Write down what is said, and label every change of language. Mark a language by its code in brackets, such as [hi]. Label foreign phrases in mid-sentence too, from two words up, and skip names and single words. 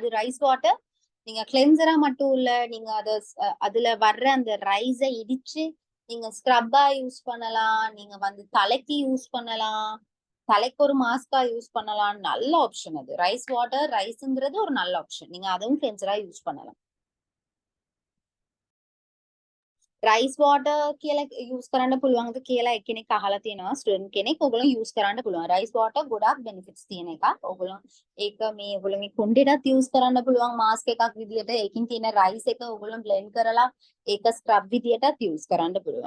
[en] rice water [ta] நீங்க கிளென்சரா மட்டும் இல்ல, நீங்க அதுல வர்ற அந்த ரைஸ இடிச்சு நீங்க [en] scrub use [ta] பண்ணலாம், நீங்க வந்து தலைக்கு யூஸ் பண்ணலாம், தலைக்கு ஒரு [en] mask use [ta] பண்ணலாம். நல்ல ஆப்ஷன் அது. [en] rice water, [ta] ரைஸ்ங்கிறது ஒரு நல்ல ஆப்ஷன். நீங்க அதுவும் [en] cleanser use [ta] பண்ணலாம். [en] rice water [si] කියලා යූස් කරන්න පුළුවන්ද කියලා එක්කෙනෙක් අහලා තියෙනවා ස්ටුඩන්ට් කෙනෙක්. ඔයගොල්ලෝ යූස් කරන්න පුළුවන්. [en] rice water [si] ගොඩාක් බෙනිෆිට්ස් තියෙන එකක්. ඔයගොල්ලෝ ඒක මේ ඔයගොල්ලෝගේ කුණ්ඩෙටත් යූස් කරන්න පුළුවන් මාස්ක් එකක් විදියට. ඒකින් තියෙන රයිස් එක ඔයගොල්ලෝ බ්ලෙන්ඩ් කරලා ඒක ස්ක්‍රබ් විදියටත් යූස් කරන්න පුළුවන්.